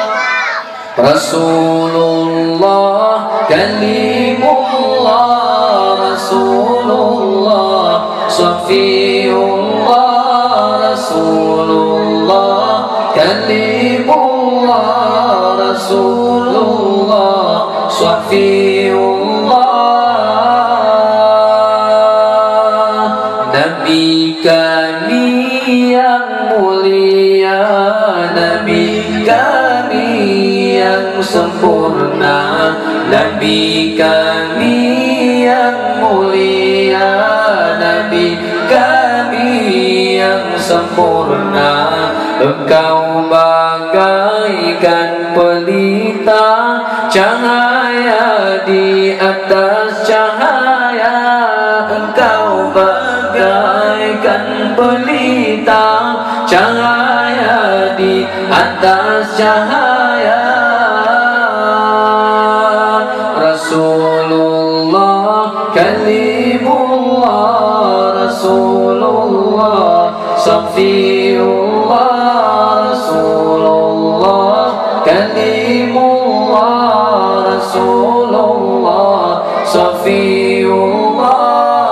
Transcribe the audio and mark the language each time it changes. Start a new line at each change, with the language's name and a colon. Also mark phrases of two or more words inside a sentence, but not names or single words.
Arabic: رسول الله كليم الله، رسول الله شفيع الله، رسول الله كليم الله، رسول الله شفيع الله.
Indonesian: Nabi kami yang mulia, Nabi kami yang sempurna, Nabi kami yang mulia, Nabi kami yang sempurna. Engkau bagaikan pelita, cahaya di atas cahaya. Engkau bagaikan pelita, cahaya di atas cahaya.
Arabic: رسول الله كليم الله، رسول الله شفيع الله، رسول الله كليم الله، رسول الله شفيع الله.